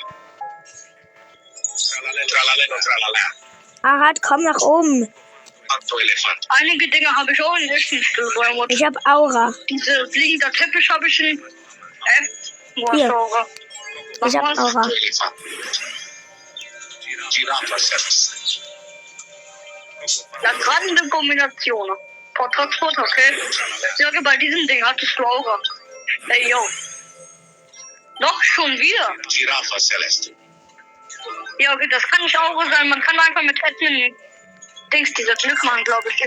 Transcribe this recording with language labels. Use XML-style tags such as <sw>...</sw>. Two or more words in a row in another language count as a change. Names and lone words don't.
<de>Tralala. Ahat, komm nach oben. Elefant. Einige Dinge habe ich auch in echten Stillbäumen. Ich hab Aura. Diese fliegende Teppich habe ich in... Wo Hier. hast du Aura? Ich hab Aura. Elefant. Giraffa celeste. La grande Kombination. Portrait, okay? Ich sage, bei diesem Ding hattest du Aura. Ey, yo. Doch, schon wieder. Giraffa celeste. Ja, okay, das kann nicht Aura sein. Man kann einfach mit Admin Dings dieser Glück machen, glaube ich.</de>